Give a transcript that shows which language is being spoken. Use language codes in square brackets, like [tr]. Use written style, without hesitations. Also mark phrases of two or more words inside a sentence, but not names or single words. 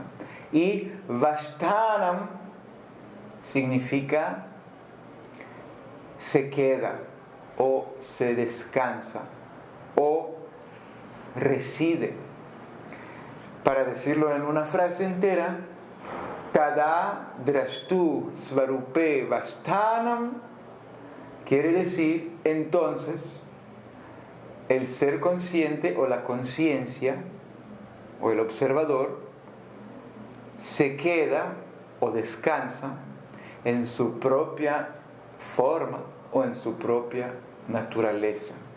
[es] Y Vashtanam significa se queda o se descansa o reside. Para decirlo en una frase entera, [sa] Tada drashtu svarupe vashtanam [es] quiere decir entonces el ser consciente o la conciencia o el observador se queda o descansa en su propia forma o en su propia naturaleza.